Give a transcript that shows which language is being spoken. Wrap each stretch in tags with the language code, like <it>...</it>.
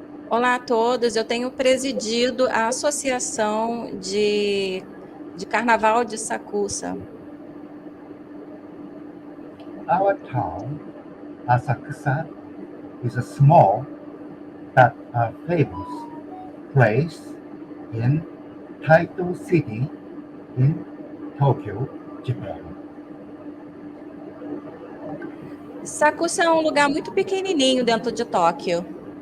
<pt>Olá a todos, eu tenho presidido a Associação de Carnaval de Sakusa.</pt> <en>Our town, Asakusa, is a small but famous place in Taito City in Tokyo, Japan.</en> <pt>Sakusa é um lugar muito pequenininho dentro de Tóquio.</pt>